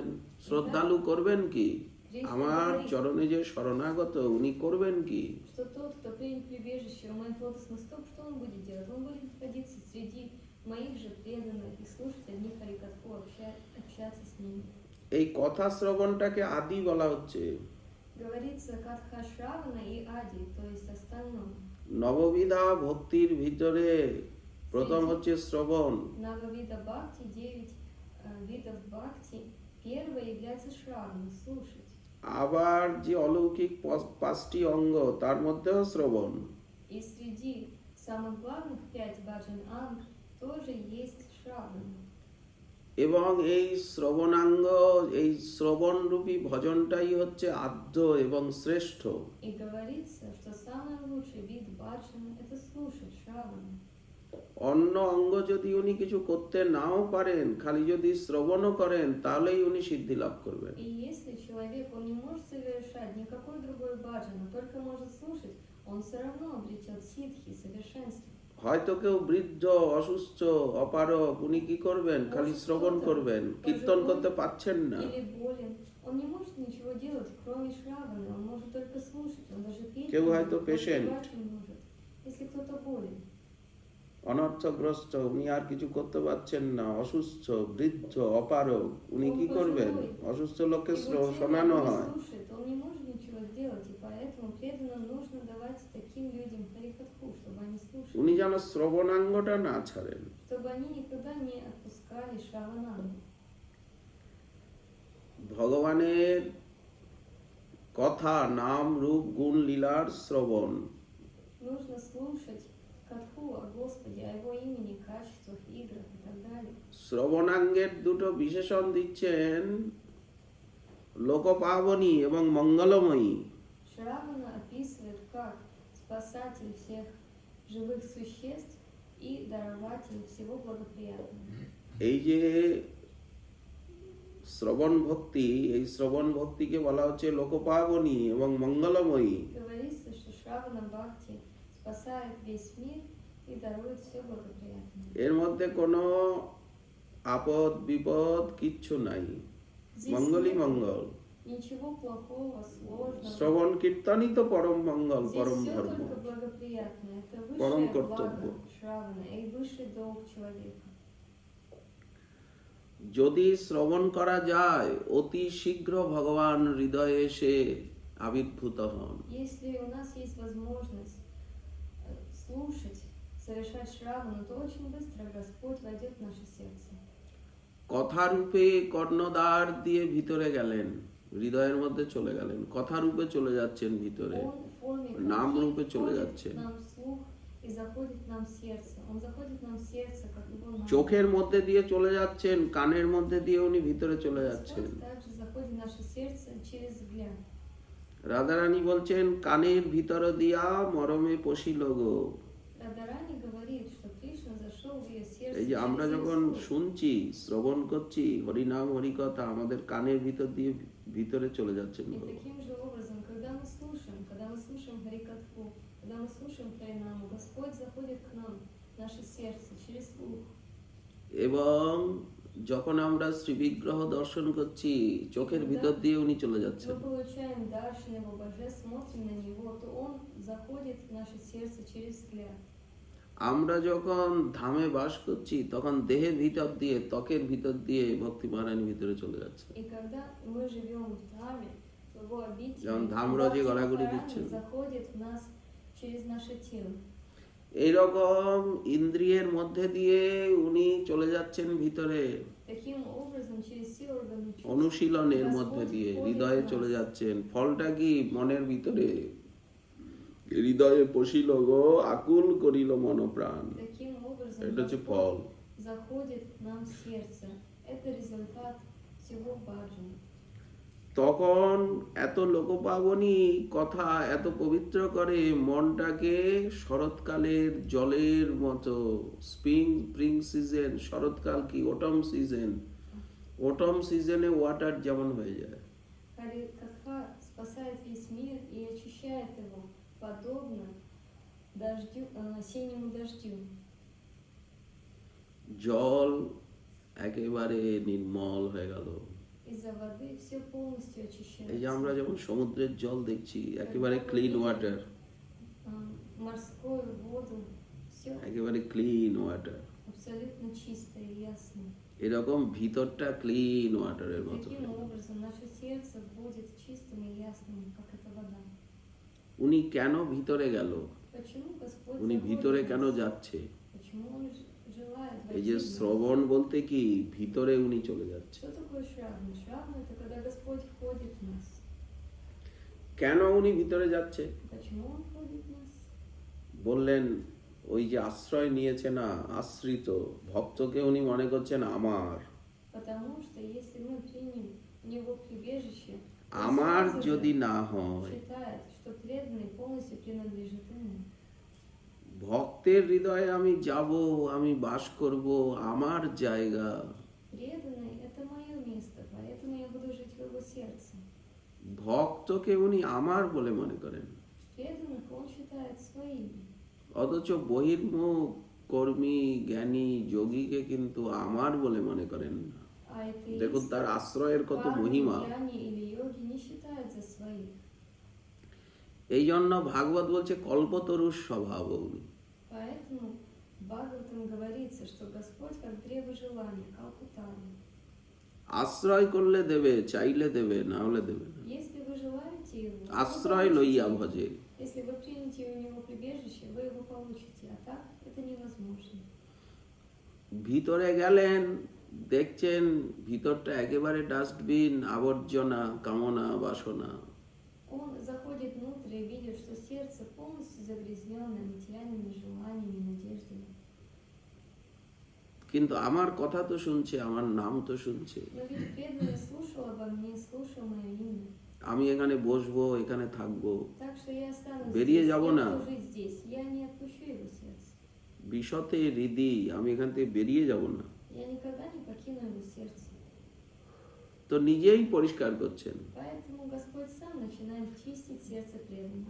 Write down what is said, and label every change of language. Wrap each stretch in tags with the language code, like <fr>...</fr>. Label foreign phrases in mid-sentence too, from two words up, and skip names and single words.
<bn>শ্রদ্ধালু করবেন কি? আমার চরণে যে শরণাগত, উনি করবেন কি?</bn> <ru>Что тот, кто принял прибежище у моих лотосных стоп, что он будет делать? Он будет находиться среди моих же преданных и слушать одних харикатху, общаться с ними.</ru> <bn>এই কথা শ্রবণটাকে আদি বলা হচ্ছে।</bn> <ru>Говорится</ru> <bn>কথা শ্রবণ</bn> <ru>и ади, то есть остальное.</ru> <bn>নববিধা ভক্তির ভিতরে প্রথম হচ্ছে শ্রবণ, নববিধা ভক্তি,</bn> <ru>9 видов бхакти. Первое является шравана, слушать.</ru> <bn>আবার যে অলৌকিক পাঁচটি অঙ্গ, তার মধ্যেও শ্রবণ।</bn> <ru>И среди самых главных 5</ru> <bn>ভজন অঙ্গ</bn> <ru>тоже есть шравана.</ru> <bn>এবং এই শ্রবণাঙ্গ, এই শ্রবণরূপী ভজনটাই হচ্ছে আদ্য এবং শ্রেষ্ঠ।</bn> <ru>И говорится, что самый лучший вид баджана — это слушать шравана.</ru> <bn>অন্য অঙ্গ যদি উনি কিছু করতে নাও পারেন, খালি যদি শ্রবণও করেন, তাহলেই উনি সিদ্ধি লাভ করবেন।</bn> <ru>И если человек, он не может совершать никакой другой баджан, но только может слушать, он все равно обретет ситхи, совершенство.</ru> <bn>হয়তো কেউ বৃদ্ধ, অসুস্থ, অপারগ, উনি কি করবেন? খালি শ্রবণ করবেন, কীর্তন করতে পারছেন না।</bn> <ru>Или болен, он не может ничего делать, кроме шраваны, он может только слушать, он даже петь</ru> <bn>কেউ</bn> <ru>не</ru> <bn>হয়তো</bn> <ru>может, patient. поспевать не может. Если кто-то болен,</ru> <bn>অনর্থগ্রস্ত, উনি আর কিছু করতে পারছেন না, অসুস্থ, বৃদ্ধ, অপারগ, উনি কি করবেন? অসুস্থ লোককে</bn> <ru>его тело</ru> <bn>শোনানো</bn> <ru>не</ru> <bn>হয়।</bn> <ru>слушает, он не может ничего сделать, и поэтому преданным нужно давать таким людям харикатху, чтобы они слушали,</ru> <bn>উনি যেন শ্রবণাঙ্গটা না ছাড়েন।</bn> <ru>чтобы они никогда не отпускали шраванангу.</ru> <bn>ভগবানের কথা, নাম, রূপ, গুণ, লীলার শ্রবণ।</bn> <ru>Нужно слушать катху о Господе, о Его имени, качествах, играх и так далее.</ru> <bn>শ্রবণাঙ্গের দুটো বিশেষণ দিচ্ছেন লোকপাবনী এবং মঙ্গলময়ী।</bn> <ru>Шравана описывает как спасатель всех живых существ и дарователь всего благоприятного.</ru> <bn>এই যে শ্রবণ ভক্তি, এই শ্রবণ ভক্তিকে বলা হচ্ছে লোকপাবনী এবং মঙ্গলময়ী।</bn> <ru>Говорится, что</ru> <bn>শ্রবণ ভক্তি</bn> <ru>спасает весь мир и дарует все благоприятное.</ru> <bn>এর мধ্যে কোনো আপদ বিপদ কিচ্ছু নাই,</bn> <ru>Здесь</ru> <bn>মঙ্গলই</bn> <ru>нет</ru> <bn>মঙ্গল।</bn> <ru>ничего плохого, сложного.</ru> <bn>শ্রবণ কীর্তনই তো পরম মঙ্গল,</bn> <ru>Здесь</ru> <bn>পরম</bn> <ru>все</ru> <bn>ধর্ম।</bn> <ru>только благоприятное. Это Парам высшее картоббо. благо Шравана и высший долг человека.</ru> <bn>যদি শ্রবণ করা যায়, অতি শীঘ্র ভগবান হৃদয়ে এসে আবির্ভূত হন।</bn> <ru>Если у нас есть возможность слушать, совершать Шравану, то очень быстро Господь войдет в наше сердце.</ru> <bn>কথারূপে কর্ণদ্বার দিয়ে ভিতরে গেলেন, হৃদয়ের মধ্যে চলে গেলেন, কথারূপে চলে যাচ্ছেন ভিতরে,</bn> <ru>Он в форме</ru> <bn>নাম</bn> <ru>катхи</ru> <bn>রূপে চলে</bn> <ru>входит</ru> <bn>যাচ্ছেন।</bn> <ru>к нам в слух и заходит к нам в сердце. Он заходит к нам в сердце, как его наам.</ru> <bn>চোখের মধ্যে দিয়ে চলে যাচ্ছেন, কানের মধ্যে দিয়ে উনি ভিতরে চলে যাচ্ছেন।</bn> <ru>Господь также заходит в наше сердце через взгляд.</ru> <bn>রাধারানী বলছেন, কানের ভিতর দিয়া মরমে পশিল গো।</bn> <ru>Радharани говорит, что Кришна зашел в ее сердце</ru> <bn>এই যে আমরা</bn> <ru>через</ru> <bn>যখন</bn> <ru>ее слух.</ru> <bn>শুনছি, শ্রবণ করছি হরিনাম হরিকথা, আমাদের কানের ভিতর দিয়ে ভিতরে চলে যাচ্ছেন</bn> <ru>И</ru> <bn>ভগবান।</bn> <ru>таким же образом, когда мы слушаем Харикатху, когда мы слушаем Харинаму, Господь заходит к нам, в наше сердце, через слух.</ru> <bn>এবং যখন আমরা শ্রীবিগ্রহ দর্শন করছি, চোখের ভিতর দিয়ে উনি চলে যাচ্ছেন।</bn> <ru>Мы получаем даршан Его божеств, смотрим на Него, то Он заходит в наше сердце через взгляд.</ru> <bn>আমরা যখন ধামে বাস করছি, তখন দেহের ভিতর দিয়ে, ত্বকের ভিতর দিয়ে ভক্তি মহারানী ভিতরে চলে যাচ্ছে।</bn> <ru>И когда мы живем в Dhаме, в Его обители,</ru> <bn>যেমন ধামরাজি</bn> <ru>Бхакти</ru> <bn>গড়াগড়ি</bn> <ru>Махарани</ru> <bn>দিচ্ছেন।</bn> <ru>заходит в нас через наше тело.</ru> <bn>এইরকম ইন্দ্রিয়ের মধ্যে দিয়ে উনি চলে যাচ্ছেন ভিতরে,</bn> <ru>Таким образом, через все органы чувств,</ru> <bn>অনুশীলনের মধ্যে দিয়ে হৃদয়ে চলে যাচ্ছেন। ফলটা কি? মনের ভিতরে হৃদয়ে পশিল গো, আকুল করিল মন প্রাণ।</bn> <ru>таким образом Это же Господь фол. заходит к нам в сердце. Это результат всего баджана.</ru> <bn>তখন এত লোকপাবনী কথা এত পবিত্র করে মনটাকে, শরৎকালের জলের মতো।</bn> <en>spring season,</en> <bn>শরৎকাল কি</bn> <en>autumn season, autumn seasone water</en> <bn>যেমন হয়ে যায়।</bn> <ru>Харикатха спасает весь мир и очищает его, подобно дождю, осеннему дождю.</ru> <bn>জল একেবারে নির্মল হয়ে গেল।</bn> <ru>Из-за воды все полностью</ru> <bn>এই যে আমরা</bn> <ru>очищается.</ru> <bn>যেমন সমুদ্রের জল দেখছি, একেবারে</bn> <en>clean water,</en> <ru>Морскую воду, все</ru> <bn>একেবারে</bn> <en>clean water.</en> <ru>абсолютно чистое и ясное.</ru> <bn>এরকম ভিতরটা</bn> <en>clean waterer</en> <bn>মতো।</bn> <ru>Таким образом, наше сердце будет чистым и ясным, как эта вода.</ru> <bn>উনি কেন ভিতরে গেল?</bn> <ru>Почему Господь</ru> <bn>উনি</bn> <ru>заходит</ru> <bn>ভিতরে</bn> <ru>в</ru> <bn>কেন</bn> <ru>нас?</ru> <bn>যাচ্ছে?</bn> <ru>Почему Он желает</ru> <bn>এই</bn> <ru>войти</ru> <bn>যে</bn> <ru>в нас?</ru> <bn>শ্রবণ বলতে কি, ভিতরে উনি চলে যাচ্ছে।</bn> <ru>Что такое Шравна? Шравна — это когда Господь входит в нас.</ru> <bn>কেন উনি ভিতরে যাচ্ছে?</bn> <ru>Почему Он входит в нас?</ru> <bn>বললেন, ওই যে আশ্রয় নিয়েছে না, আশ্রিত ভক্তকে উনি মনে করছেন আমার।</bn> <ru>Потому что если мы примем в Него прибежище, Он</ru> <bn>আমার</bn> <ru>сразу</ru> <bn>যদি</bn> <ru>же</ru> <bn>না হয়,</bn> <ru>считает, что преданный полностью принадлежит Ему.</ru> <bn>ভক্তের হৃদয়ে আমি যাব, আমি বাস করব, আমার জায়গা।</bn> <ru>Преданный — это мое место, поэтому я буду жить в Его сердце.</ru> <bn>ভক্তকে উনি আমার বলে মনে করেন,</bn> <ru>Преданных Он считает своими.</ru> <bn>অথচ বহির্মুখ কর্মী জ্ঞানী যোগীকে কিন্তু আমার বলে মনে করেন না।</bn> <ru>А</ru> <bn>দেখুন</bn> <ru>атеисты,</ru> <bn>তার আশ্রয়ের কত</bn> <ru>парни,</ru> <bn>মহিমা।</bn> <ru>জ্ঞানী или йоги не считают за своих.</ru> <bn>এই জন্য ভাগবত বলছে কল্পতরুর স্বভাব উনি।</bn> <ru>Поэтому в Бхагаватам говорится, что Господь как древо желания, калкутара.</ru> <bn>আশ্রয় করলে দেবে, চাইলে দেবে, না হলে দেবে না।</bn> <ru>Если вы желаете Его, вы</ru> <bn>আশ্রয়</bn> <ru>получите</ru> <bn>লইয়া</bn> <ru>его.</ru> <bn>ভজে।</bn> <ru>Если вы примете у Него прибежище, вы его получите, а так это невозможно.</ru> <bn>ভিতরে গেলেন, দেখছেন ভিতরটা একেবারে ডাস্টবিন, আবর্জনা, কামনা, বাসনা।</bn> <ru>Он заходит внутрь и видит, что сердце полностью загрязненное материальными желаниями, надеждами.</ru> <bn>কিন্তু আমার কথা то শুনছে, আমার নাম তো শুনছে।</bn> <ru>Но ведь преданный слушал обо мне, слушал мое имя.</ru> <bn>আমি এখানে বসবো, এখানে থাকবো,</bn> <ru>Так что я останусь</ru> <bn>বেরিয়ে</bn> <ru>здесь,</ru> <bn>যাব</bn> <ru>я</ru> <bn>না।</bn> <ru>буду жить здесь. Я не отпущу его сердце.</ru> <bn>বিশতে হৃদি, আমি এখান থেকে বেরিয়ে যাব না।</bn> <ru>Я никогда не покину его сердце.</ru> <bn>তো নিজেই পরিষ্কার করছেন।</bn> <ru>Поэтому Господь сам начинает чистить сердце преданного.</ru>